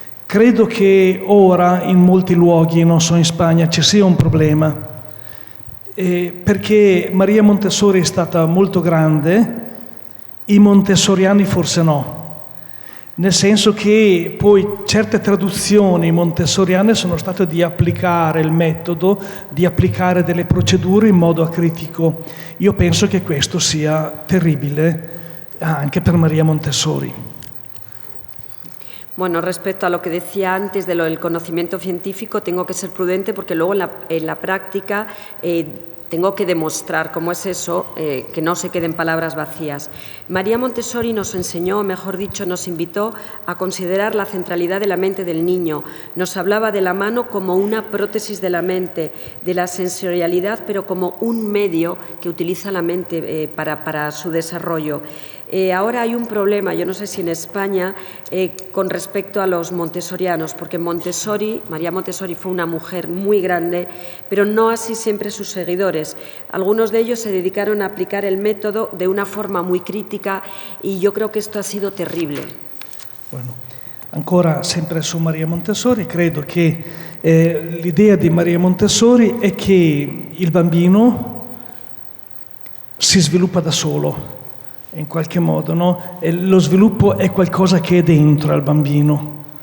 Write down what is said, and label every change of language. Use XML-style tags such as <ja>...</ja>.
<it>Credo che ora in molti luoghi, non so in Spagna, ci sia un problema, perché Maria Montessori è stata molto grande, i montessoriani forse no, nel senso che poi certe traduzioni montessoriane sono state di applicare il metodo, di applicare delle procedure in modo acritico. Io penso che questo sia terribile anche per Maria Montessori.</it> <es>Bueno, respecto a lo que decía antes de lo del conocimiento científico, tengo que ser prudente porque luego en la práctica tengo que demostrar cómo es eso, que no se queden palabras vacías. María Montessori nos enseñó, mejor dicho, nos invitó a considerar la centralidad de la mente del niño. Nos hablaba de la mano como una prótesis de la mente, de la sensorialidad, pero como un medio que utiliza la mente para su desarrollo. Ahora hay un problema, yo no sé si en España, con respecto a los montessorianos, porque María Montessori fue una mujer muy grande, pero no así siempre sus seguidores. Algunos de ellos se dedicaron a aplicar el método de una forma muy crítica y yo creo que esto ha sido terrible.</es> <it>Bueno, ancora sempre su Maria Montessori, credo che l'idea di Maria Montessori è che il bambino si sviluppa da solo. In qualche modo, no? E lo sviluppo è qualcosa che è dentro al bambino.</it>